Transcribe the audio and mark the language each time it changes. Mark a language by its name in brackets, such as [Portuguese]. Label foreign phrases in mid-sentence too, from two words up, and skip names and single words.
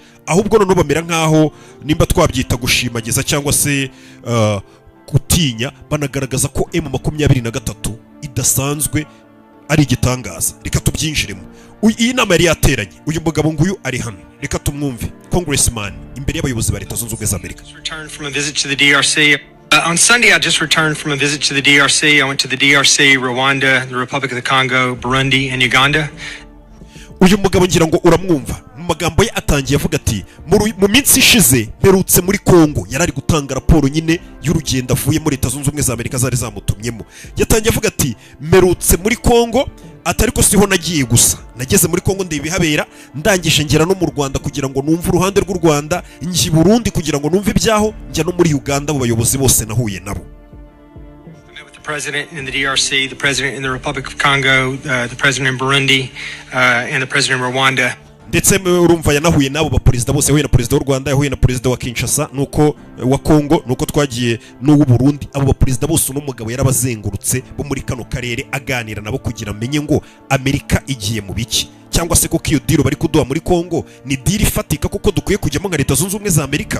[Kinyarwanda] Ahubwo none bamera nkaho nimba twabyita gushimagiza cyangwa se gutinya, banagaragaza ko M23 idasanzwe ari igitangaza. Reka tubyinjiremo. Iyi nama yari yateranye, uyu mugabo nguyu ari hano, reka tumwumve. Congressman imbere y'abayobozi ba Leta Zunze Ubumwe za Amerika. [English] On Sunday, I just returned from a visit to the DRC. I went to the DRC, Rwanda, the Republic of the Congo, Burundi, and Uganda. [Kinyarwanda] Uyu mugabo ngira ngo uramwumva, mu magambo ye atangiye avuga ati mu minsi ishize mperutse muri Kongo. Yarari gutanga raporo nyine y'urugendo avuye muri Leta Zunze Ubumwe za Amerika zari zamutumyemo. Yatangiye avuga ati mperutse muri Kongo, atari ko siho nagiye gusa, nageze muri Kongo ndibihabera, ndangije ngera no mu Rwanda kugira ngo numve uruhande rw'u Rwanda, ngi Burundi kugira ngo numve ibyaho, njya no muri Uganda mu bayobozi bose nahuye nabo. [English] The president in the DRC, the president in the Republic of Congo, the president in Burundi, and the president in Rwanda. [Kinyarwanda] Ndetse urumva yanahuye nabo ba perezida bose, yahuye na perezida w'u Rwanda, yahuye na perezida wa Kinshasa, nuko wa Kongo, nuko twagiye n'uw'u Burundi. Abo ba perezida bose uno mugabo yarabazengurutse bo muri kano karere aganira nabo kugira amenye ngo Amerika igiye mu biki, cyangwa se kuko iyo diro bari kuduha muri Kongo ni diro ifatika kuko dukwiye kujyamo nka Leta Zunze Ubumwe za Amerika.